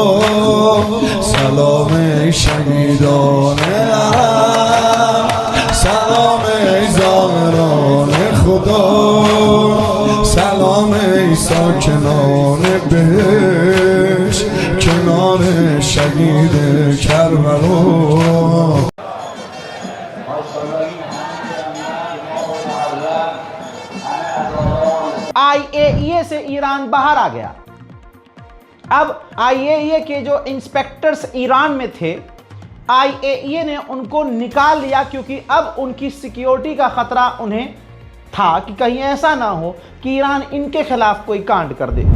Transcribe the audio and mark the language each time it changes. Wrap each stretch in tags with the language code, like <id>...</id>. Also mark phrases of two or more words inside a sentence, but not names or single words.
<fa>سلام ای شهیدان عرب سلام ای زائران خدا، سلام ای ساکنان بهشت کنار شهید شهید کربلا.</fa> <hi>IAEA से ईरान बाहर आ गया। अब IAEA के जो इंस्पेक्टर्स ईरान में थे, IAEA ने उनको निकाल लिया क्योंकि अब उनकी सिक्योरिटी का खतरा उन्हें था कि कहीं ऐसा ना हो कि ईरान इनके खिलाफ कोई कांड कर दे।</hi>